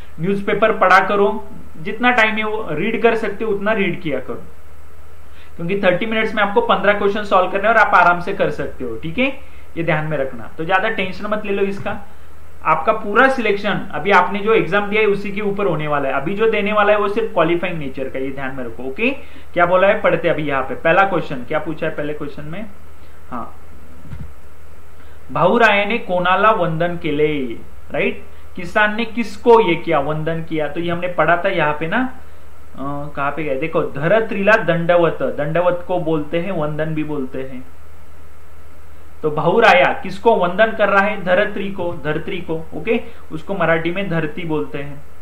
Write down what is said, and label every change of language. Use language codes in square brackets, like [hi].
[hi] Newspaper पढ़ा करो, जितना टाइम है वो रीड कर सकते हो उतना रीड किया करो, क्योंकि 30 मिनट्स में आपको 15 क्वेश्चन सॉल्व करने और आप आराम से कर सकते हो, ठीक है। ये ध्यान में रखना, तो ज्यादा टेंशन मत ले लो इसका। आपका पूरा सिलेक्शन अभी आपने जो एग्जाम दिया है उसी के ऊपर होने वाला है। अभी जो देने वाला है वो सिर्फ क्वालिफाइंग नेचर का, ये ध्यान में रखो, ओके। क्या बोला है, पढ़ते अभी यहाँ पे पहला क्वेश्चन क्या पूछा है पहले क्वेश्चन में। [mr] हाँ, भाऊरायाने कोणाला वंदन केले, राइट। [hi] किसान ने किसको ये किया, वंदन किया, तो ये हमने पढ़ा था यहाँ पे ना, कहाँ पे गए, देखो, [mr] धरत्रीला दंडवत, [hi] दंडवत को बोलते हैं, वंदन भी बोलते हैं। तो भाऊराया किसको वंदन कर रहा है, धरत्री को, धरत्री को, ओके, उसको मराठी में धरती बोलते हैं।